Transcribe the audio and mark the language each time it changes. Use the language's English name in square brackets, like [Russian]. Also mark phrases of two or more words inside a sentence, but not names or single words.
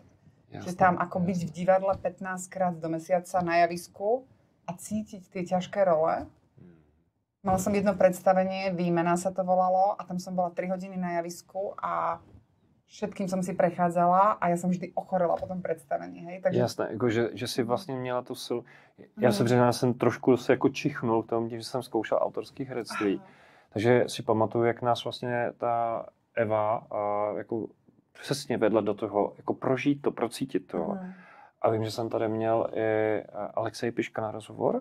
[Slovak] Čiže tam ako byť v divadle 15 krát do mesiaca na javisku a cítiť tie ťažké role. Mala som jedno predstavenie, Výmena sa to volalo a tam som bola 3 hodiny na javisku a všetkým som si prechádzala a ja som vždy ochorela po tom predstavení. Hej? Takže... [Czech] Jasné, jako, že si vlastně měla tu silu. Já se přiznám, jsem trošku se jako čichnul v tom, že jsem zkoušel autorský herectví. Takže si pamatuju, jak nás vlastně ta Eva jako přesně vedle do toho, jako prožít to, procítit to. A vím, že jsem tady měl i Alexej Piška na rozhovor.